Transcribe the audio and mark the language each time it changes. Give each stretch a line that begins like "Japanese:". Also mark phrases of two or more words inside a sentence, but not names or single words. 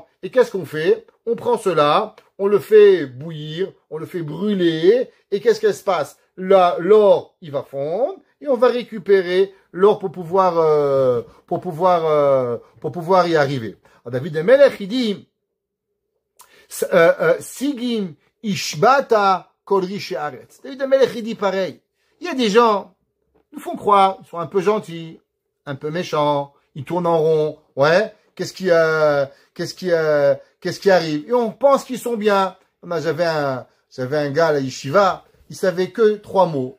French: Et qu'est-ce qu'on fait? On prend cela, on le fait bouillir, on le fait brûler, et qu'est-ce qui se passe? Là, l'or, il va fondre, et on va récupérer l'or pour pouvoir y arriver. Alors, David Amelech, il dit,
Hebrew: סיגים השבת כל רשעי הארץ.
French: David Amelech, il dit pareil. Il y a des gens, nous font croire, ils sont un peu gentils, un peu méchants, ils tournent en rond, ouais, qu'est-ce qui arrive? Et on pense qu'ils sont bien. J'avais un gars à la yeshiva, il savait que 3 mots.